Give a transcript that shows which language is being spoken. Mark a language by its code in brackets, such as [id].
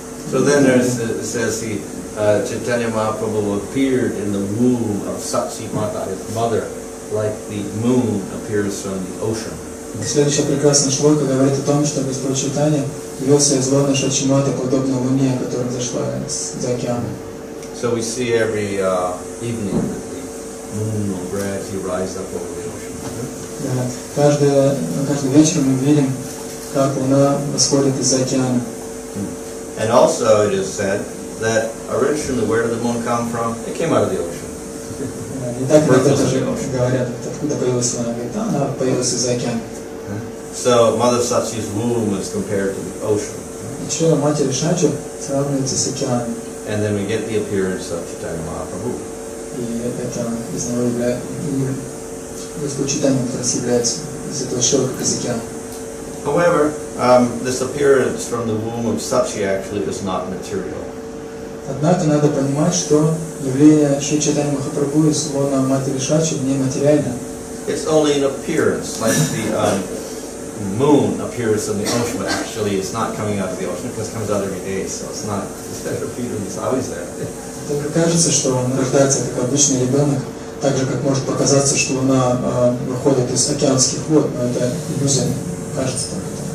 [en] So then it says he, Chaitanya Mahaprabhu appeared in the womb of Sachi Mata, his mother, like the moon appears from the ocean. [ru] Следующая прекрасная шлока говорит о том, что Господь Чайтанья явился из лона Шачиматы, подобно луне, которая взошла из океана. [en] So we see every evening that the moon will gradually rise up over the ocean. [ru] Каждый вечер мы видим, как луна восходит из океана. [en] And also it is said that originally where did the moon come from? It came out of the ocean. [ru] И так иногда тоже говорят, откуда появилась луна, говорит, она появилась из океана. [en] So Mother Sachi's womb is compared to the ocean. [ru] Чрево матери Шачи сравнивается с океаном. [en] And then we get the appearance of Chaitanya Mahaprabhu. [ru] И это из него является, Господь Чайтанья как раз является из этого широка как из океана. [en] However, this appearance from the womb of Sachi actually is not material. [ru] Однако надо понимать, что явление Шри Чайтаньи Махапрабху из лона матери Шачи не материально. [en] It's only an appearance, like the moon appears in the ocean, but actually it's not coming out of the ocean because it comes out every day, so it's not. It's repeated. It's always there. [ru] Только кажется, что он рождается как обычный ребенок, так же как может показаться, что луна выходит из океанских вод, но это иллюзия, кажется только.